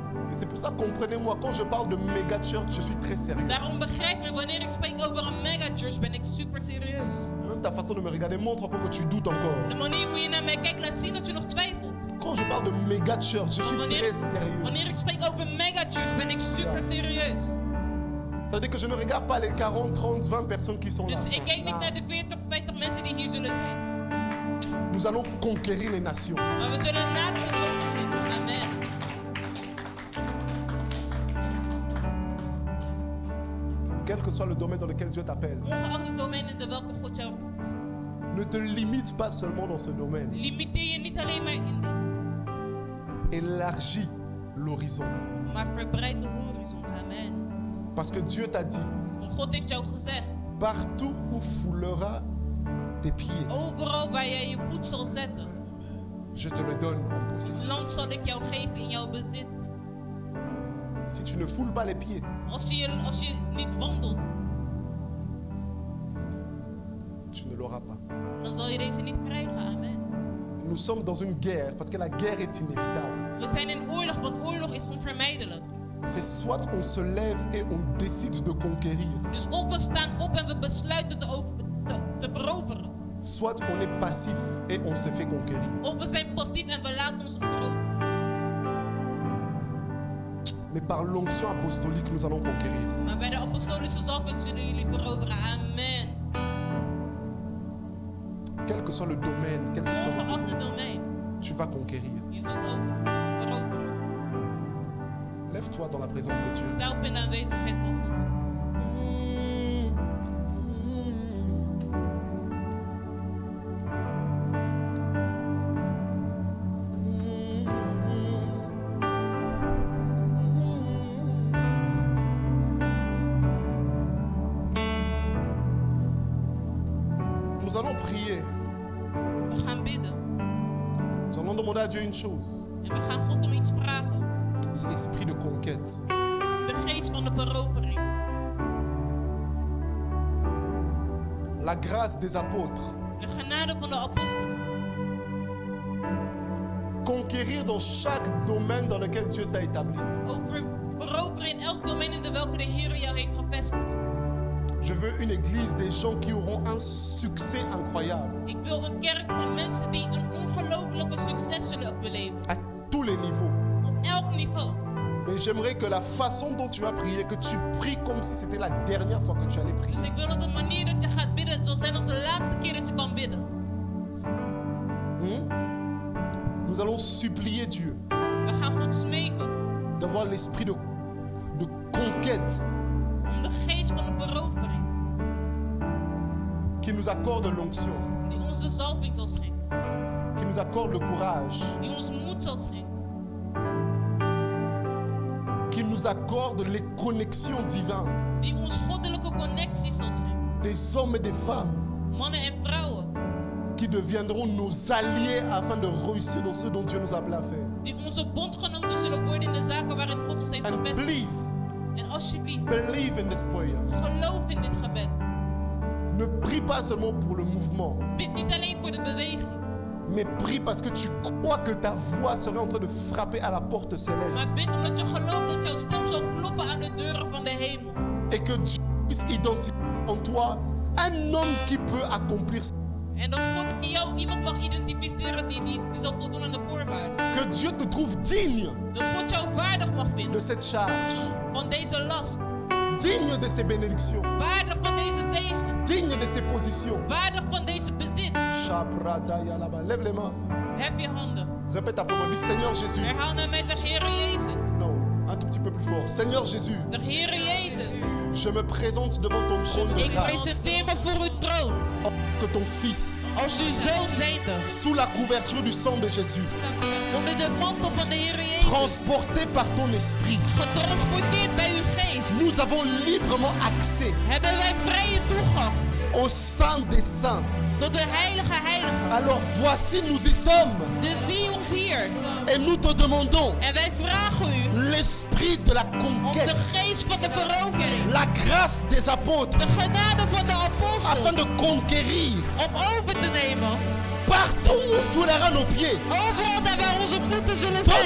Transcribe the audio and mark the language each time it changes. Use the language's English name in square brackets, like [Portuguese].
[French] Et c'est pour ça, comprenez-moi, quand je parle de méga church, je suis très sérieux. [Dutch] Daarom begrijp me, wanneer ik spreek over een megachurch, ben ik super serieus. [French] Même ta façon de me regarder montre encore que tu doutes encore. [Dutch] De manier hoe je naar mij kijkt laat zien dat je nog twijfelt. [French] Quand je parle de méga church, je suis [Dutch] Wanneer, [French] très sérieux. [Dutch] wanneer ik spreek over megachurch, ben ik super serieus. [French] Ça veut dire que je ne regarde pas les 40, 30, 20 personnes qui sont là. [Dutch] Dus ik kijk niet naar de 40, 50 mensen die hier zullen zijn. [French] Nous allons conquérir les nations. [Dutch] Maar we zullen naties overwinnen. [French] Amen. Quel que soit le domaine dans lequel Dieu t'appelle, [Dutch] Ongeacht het domein in de welke God jou roept. [French] ne te limite pas seulement dans ce domaine. [Dutch] Limiteer je niet alleen maar in dit. [French] Élargis l'horizon. [Dutch] Maar verbreid de horizon. Amen. [French] Parce que Dieu t'a dit, [Dutch] Want God heeft jou gezegd. [French] partout où foulera tes pieds, [Dutch] Overal waar jij je voet zal zetten. [French] je te le donne en [Dutch] Het [French] possession. [Dutch] land zal ik jou geven in jouw bezit. [French] Si tu ne foules pas les pieds, [Dutch] Als je niet wandelt, [French] tu ne l'auras pas. [Dutch] dan zal je deze niet krijgen. [French] Amen. Nous sommes dans une guerre parce que la guerre est inévitable. [Dutch] We zijn in oorlog, want oorlog is onvermijdelijk. [French] C'est soit on se lève et on décide de conquérir, [Dutch] Dus of we staan op en we besluiten te veroveren. [French] soit on est passif et on se fait conquérir. [Dutch] Of we zijn passief en we laten ons veroveren. [French] Mais par l'onction apostolique, nous allons conquérir. [Dutch] Maar bij de apostolische zalving zullen jullie veroveren. [French] Amen. Quel que soit le domaine, quel que soit le [Dutch] Ongeacht het [French] domaine, [Dutch] domein, [French] tu vas conquérir. [Dutch] je zult veroveren. [French] Lève-toi dans la présence de Dieu. [Dutch] Sta op in de aanwezigheid van God. [French] Nous allons prier. [Dutch] We gaan bidden. [French] Nous allons demander à Dieu une chose. [Dutch] En we gaan God om iets vragen. [French] L'esprit de conquête. [Dutch] De geest van de verovering. [French] La grâce des apôtres. [Dutch] De genade van de apostelen. [French] Conquérir dans chaque domaine dans lequel Dieu t'a établi. [Dutch] Veroveren in elk domein in de welke de Heer jou heeft gevestigd. [French] Je veux une église des gens qui auront un succès incroyable [Dutch] Ik wil een kerk van mensen die een ongelofelijke succes zullen beleven. [French] à tous les niveaux. [Dutch] Op elk niveau. [French] Mais j'aimerais que la façon dont tu vas prier, que tu pries comme si c'était la dernière fois que tu allais prier. [Dutch] Dus ik wil dat de manier dat je gaat bidden, het zal zijn als de laatste keer dat je kan bidden. [French] Nous allons supplier Dieu [Dutch] We gaan God smeken [French] d'avoir l'esprit de conquête [Dutch] om de geest van de verovering, [French] qui nous accorde l'onction, [Dutch] die ons de zalving zal schenken, [French] qui nous accorde le courage, [Dutch] die ons moed zal schenken, [French] qui nous accorde les connexions divines, [Dutch] die ons goddelijke connectie zal schenken, [French] des hommes et des femmes [Dutch] mannen en vrouwen, [French] qui deviendront nos alliés afin de réussir dans ce dont Dieu nous a appelé à faire. [Dutch] die onze bondgenoten zullen worden in de zaken waarin God ons heeft [English] And [Dutch] gevestigd. [English] please, [Dutch] En alsjeblieft, [English] believe in this prayer. [Dutch] geloof in dit gebed. [French] Ne prie pas seulement pour le mouvement, [Dutch] Bid niet alleen voor de beweging, [French] mais prie parce que tu crois que ta voix serait en train de frapper à la porte [Dutch] maar [French] céleste. [Dutch] bid omdat je gelooft dat jouw stem zal kloppen aan de deuren van de hemel. [French] Et que Dieu puisse identifier en toi un homme qui peut accomplir ça. [Dutch] En dat God in jou iemand mag identificeren die zal voldoen aan de voorwaarden. [French] Que Dieu te trouve digne [Dutch] Dat God jou waardig mag [French] de [Dutch] vinden [French] cette charge, [Dutch] van deze last, [French] digne de ces bénédictions, [Dutch] waardig van deze zegen, [French] digne de ces positions. [Dutch] waardig van deze bezit. [French] Shabradaya là-bas. Lève les mains. [Dutch] Heb je handen. [French] Répète après moi. Dis Seigneur Jésus. [Dutch] Herhaal naar mij, zeg Heere Jezus. [French] Non, un tout petit peu plus fort. Seigneur Jésus, [Dutch] Zeg Heere Jezus. [French] je me présente devant ton trône de [Dutch] Ik [French] grâce. [Dutch] presenteer me voor uw troon. [French] Que ton Fils, [Dutch] Als uw zoon zijnde. [French] sous la couverture du sang de Jésus, [Dutch] Onder de mantel van de Heere Jezus. [French] transporté par ton esprit, [Dutch] Getransporteerd bij uw geest. [French] nous avons librement accès [Dutch] Hebben wij vrije toegang. [French] au Saint des Saints. [Dutch] Tot de heilige heiligen. [French] Alors voici, nous y sommes. [Dutch] Dus zie ons hier. [French] Et nous te demandons [Dutch] En wij vragen u. [French] l'esprit de la [Dutch] Om de [French] conquête, [Dutch] geest van de verovering. [French] la grâce des apôtres, [Dutch] De genade van de [French] afin [Dutch] apostelen. [French] de conquérir [Dutch] Om over te nemen. [French] partout où foulera nos pieds. [Dutch] Overal daar waar onze voeten zullen zijn.